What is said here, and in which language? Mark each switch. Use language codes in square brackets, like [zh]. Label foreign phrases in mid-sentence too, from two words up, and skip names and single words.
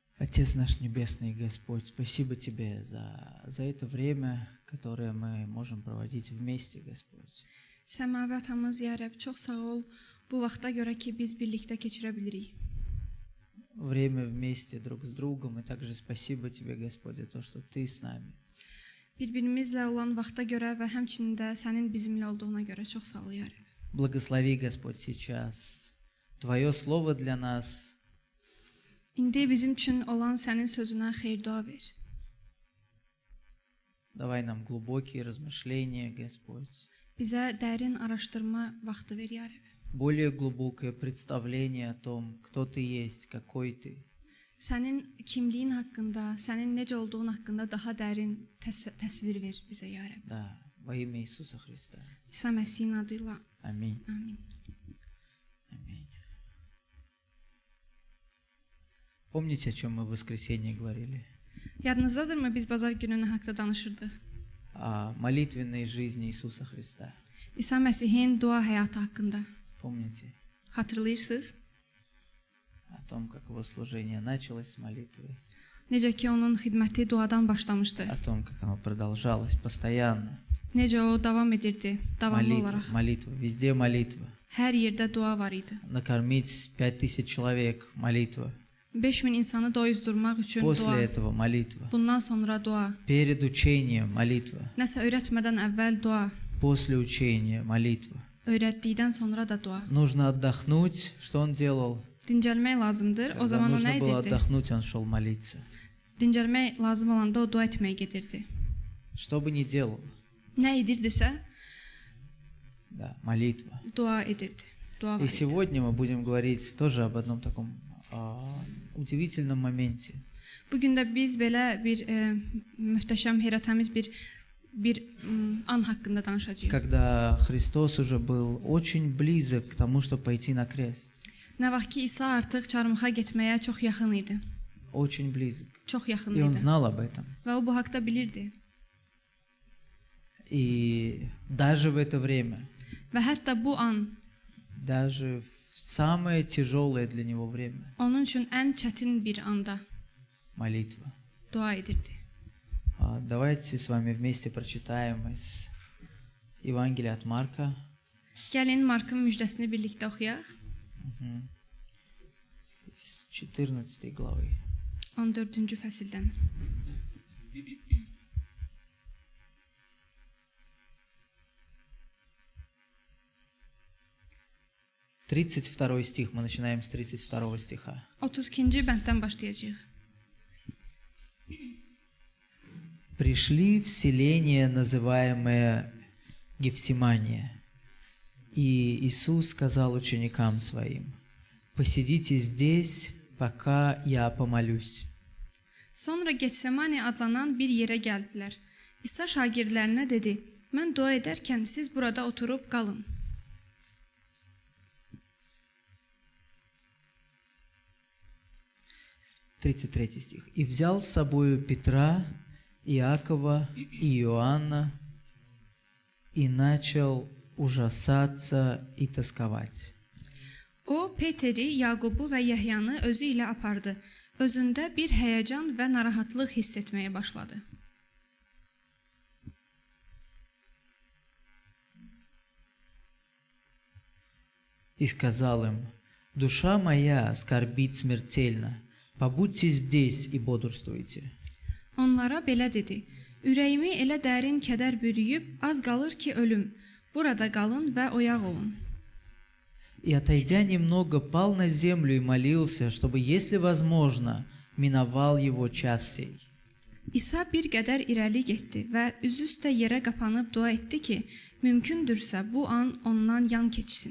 [ru] Отец наш Небесный, Господь, спасибо Тебе за это время, которое мы можем проводить вместе, Господь. [az] Səmavi atamız, ya Rəbb, çox sağ ol bu vaxta görə ki, biz birlikdə keçirə bilirik. [ru] Время вместе друг с другом, и также спасибо Тебе, Господь, за то, что Ты с нами. [az] Bir-birimizlə olan vaxta görə və həmçinin də sənin bizimlə olduğuna görə çox sağ ol, ya Rəbb. [ru] Благослови, Господь, сейчас Твое Слово для нас. [az] İndi bizim üçün olan sənin sözünə xeyir-dua ver. [ru] Давай нам глубокие размышления, Господь. [az] Bizə dərin araşdırma vaxtı ver, ya Rəbb. [ru] Более глубокое представление о том, кто Ты есть, какой Ты. [az] Sənin kimliyin haqqında, sənin necə olduğun haqqında daha dərin təsvir ver bizə, ya Rəbb. [ru] Да, во имя Иисуса Христа. [az] İsa Məsihin adıyla. [ru] Аминь. [az] Amin. [ru] Аминь. Помните, о чем мы в воскресенье говорили? [az] Yadınızdadırmı biz bazar günü nə haqqda danışırdıq? [ru] О молитвенной жизни Иисуса Христа. [az] İsa Məsihin dua həyatı haqqında. [ru] Помните? [az] Xatırlayırsınız? [ru] О том, как его служение началось с молитвы. [az] Necə ki onun xidməti duadan başlamışdı. [ru] О том, как оно продолжалось постоянно. [az] Necə o davam edirdi, davamlı [ru] Молитва, [az] olaraq. [ru] молитва, везде молитва. [az] Hər yerdə dua var idi. [ru] Накормить 5000 человек, молитва. [az] 5000 insanı doyuzdurmaq üçün [ru] После [az] dua. [ru] этого молитва. [az] Bundan sonra dua. [ru] Перед учением молитва. [az] Nəsə öyrətmədən əvvəl dua. [ru] После учения молитва. [az] Öyrətdikdən sonra da dua. [ru] Нужно отдохнуть. Что он делал? [az] Dincəlmək lazımdır. O [ru] Когда [az] zaman o nə [ru] нужно было [az] edirdi? [ru] отдохнуть, он шел молиться. [az] Dincəlmək lazım olanda o dua etməyə gedirdi. [ru] Что бы ни делал, [az] Nə edirdisə, [ru] да, молитва. [az] dua edirdi. Dua var [ru] И [az] idi. [ru] сегодня мы будем говорить тоже об одном таком удивительном моменте. [az] Bugün də biz belə bir möhtəşəm, heyrətamiz bir an haqqında danışacağıq. [ru] Когда Христос уже был очень близок к тому, чтобы пойти на крест. [az] Nə vaxt ki İsa artıq çarmıxa getməyə çox yaxın idi. [ru] Очень близок. [az] Çox yaxın [ru] И он [az] idi. [ru] знал об этом. [az] Və o bu haqqda bilirdi. [ru] И даже в это время, [az] Və hətta bu an [ru] даже в самое тяжелое для него время, [az] onun üçün ən çətin bir anda [ru] молитва. [az] dua edirdi. [ru] Давайте с вами вместе прочитаем из Евангелия от Марка. [az] Gəlin Markın müjdəsini birlikdə oxuyaq. [ru] Из 14 главы. [az] 14-cü fəsildən. [ru] Тридцать второй стих. Мы начинаем с 32 стиха. [az] 32-ci bənddən başlayacağıq. [ru] Пришли в селение, называемое Гефсимания, и Иисус сказал ученикам своим: «Посидите здесь, пока я помолюсь». [az] Sonra Getsemani adlanan bir yerə gəldilər. İsa şagirdlərinə dedi: "Mən dua edərkən siz burada oturub qalın." [ru] 33 стих. «И взял с собою Петра, Иакова и Иоанна, и начал ужасаться и тосковать». [az] O Peteri, Yaqubu və Yəhyanı özü ilə apardı. Özündə bir həyəcan və narahatlıq hiss etməyə başladı. [ru] И сказал им: «Душа моя скорбит смертельно, побудьте здесь и бодрствуйте». [az] Onlara belə dedi: "Ürəyimi elə dərin kədər bürüyüb, az qalır ki ölüm. Burada qalın və oyaq olun." [ru] И, отойдя немного, пал на землю и молился, чтобы, если возможно, миновал его час сей. [az] İsa bir qədər irəli getdi və üzü üstə yerə qapanıb dua etdi ki, mümkündürsə bu an ondan yan keçsin.